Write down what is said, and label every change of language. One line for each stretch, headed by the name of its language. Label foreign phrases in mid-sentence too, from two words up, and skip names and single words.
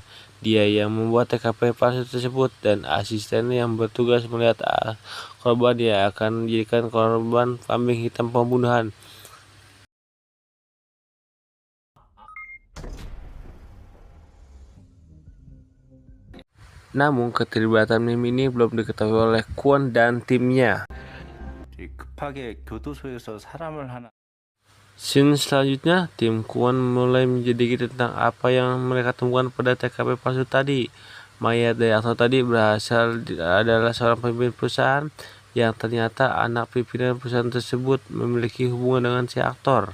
Indonesian: Dia yang membuat TKP palsu tersebut, dan asistennya yang bertugas melihat korban yang akan menjadikan korban kambing hitam pembunuhan. Namun keterlibatan Mimin ini belum diketahui oleh Kwon dan timnya.
Korean: 급하게 교도소에서 사람을 하나
Indonesian: Scene selanjutnya, tim Kwon mulai menyelidiki tentang apa yang mereka temukan pada TKP palsu tadi. Mayat dari aktor tadi berasal adalah seorang pemimpin perusahaan, yang ternyata anak pimpinan perusahaan tersebut memiliki hubungan dengan si aktor.